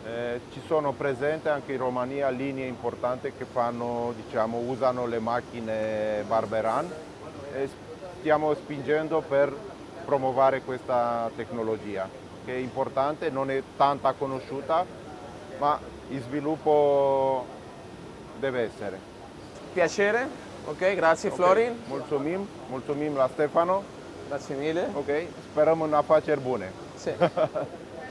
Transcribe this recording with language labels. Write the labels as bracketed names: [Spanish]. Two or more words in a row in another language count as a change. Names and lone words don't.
[Italian] Ci sono presenti anche in Romania linee importanti che fanno, diciamo, usano le macchine Barberan e stiamo spingendo per promuovere questa tecnologia che è importante, non è tanta conosciuta, ma il sviluppo deve essere. Piacere, ok, grazie Ok, [Romanian] Florin. mulțumim la Stefano. [Italian] Grazie mille. [Romanian] Ok, sperăm în afaceri bune. [Italian] Sì.